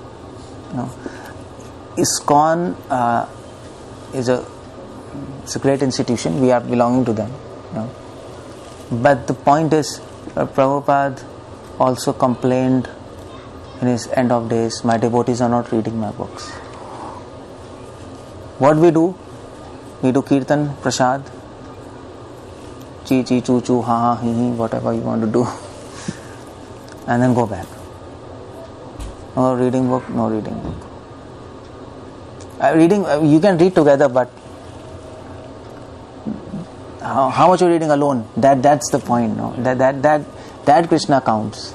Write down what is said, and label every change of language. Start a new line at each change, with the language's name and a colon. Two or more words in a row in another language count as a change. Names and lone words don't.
English: ISKCON is a great institution. We are belonging to them. But the point is, Prabhupada also complained in his end of days, my devotees are not reading my books. What we do? We do kirtan, prasad, chi chi, chu chu, ha ha, hi hi, whatever you want to do, and then go back. No reading book, no reading book. Reading, you can read together, but how much you're reading alone? That's the point. No, that Krishna counts.